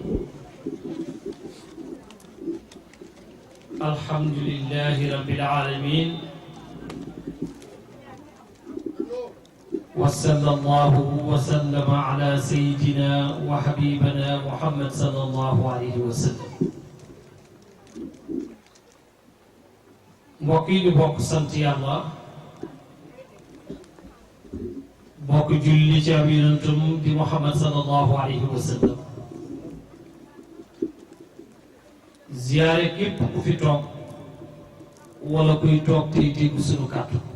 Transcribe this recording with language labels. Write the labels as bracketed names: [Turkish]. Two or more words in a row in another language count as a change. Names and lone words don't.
[Arabic] الحمد لله رب العالمين وصلى الله وسلم على سيدنا وحبيبنا محمد صلى الله عليه وسلم [Wolof] mbokk yi di bokk sant yàlla bokk julli ci am yonentam di Muhammad [Arabic] صلى الله عليه وسلم [Wolof] ziyaare képp ku fi toog wala kuy toog tey dégg sunu kàddu